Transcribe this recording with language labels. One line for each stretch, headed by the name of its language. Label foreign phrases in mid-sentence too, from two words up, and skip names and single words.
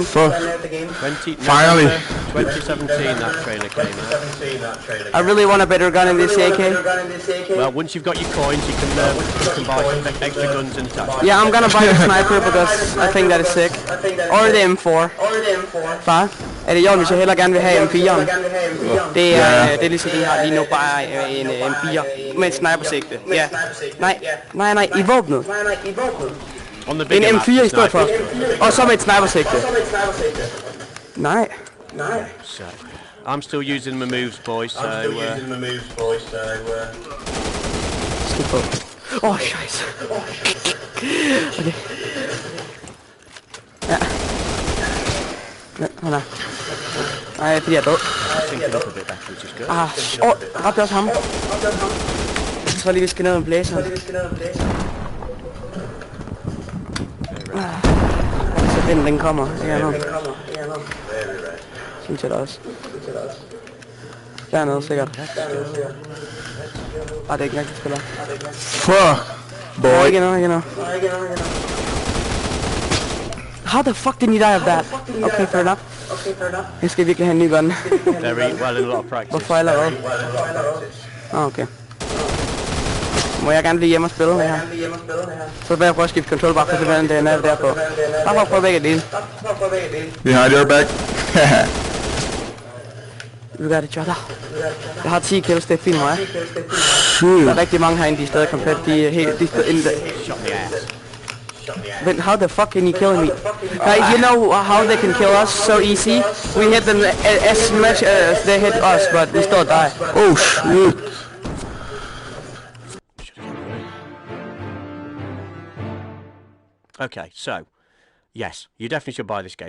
English: Finally. 2017 that trailer came out. I really want a better gun in this AK. Well, once you've got your coins, you can buy some extra guns and attachments. Yeah, I'm gonna buy the sniper because I think that is sick. Or the M4. 5.
Danish: Er det Jørgen, hvis jeg heller gerne vil have M4'en? Det er ligesom det, jeg har lige nu, bare en M4 med et snipersigte. Ja. Nej, i våbnet. En M4 i stedet for. Og så med et snipersigte. Nej.
English: So, I'm still using my moves, boys, so...
Danish: Skid på. Scheisse. Okay. Ja. Nej. Nej, fordi jeg er død. Ramte også ham. Jeg tror lige, vi skal ned med blæseren. Så den kommer. Synes jeg da også. Dernede sikkert. Det er ikke rigtig spiller. Ikke nu.
English: How the fuck did you die of that? Okay, fair enough.
Danish: Jeg skal virkelig have en ny gun. Hvorfor allerede? Okay. Må jeg gerne blive hjemme og spille det her? Så vil jeg prøve at skifte control bare for at se hvordan det er derpå. Bare for at prøve begge dele.
English: Behind your back. We got each other.
Danish: Jeg har 10 kills, det er fint mig. Der er rigtig mange herinde, de er stadig komplet. De er
English: in the... But how the fuck can you kill me? You know how they can kill us so easy? We hit them as much as they hit us, but we still die. Oh shit. Okay, so, yes, you definitely should buy this game.